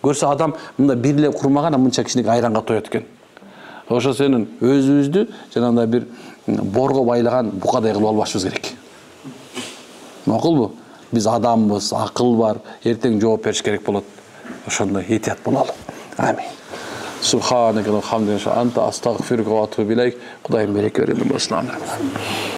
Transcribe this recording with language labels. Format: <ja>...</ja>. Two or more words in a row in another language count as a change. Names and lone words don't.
<ky>Көрсө адам мындай бир эле курмага мынча кичине айранга тоет экен. Ошо сенин өзүбүздү жанагындай бир борго байлаган букадай кылып албашыбыз керек. Макулбу? Биз адамбыз, акыл бар, эртең жооп бериш керек болот. Ошондой этият бололу. Амин.</ky> <ar>سبحانك اللهم وبحمدك أنت أستغفرك وأتوب إليك.</ar> <ky>Кудайым береке берсин.</ky>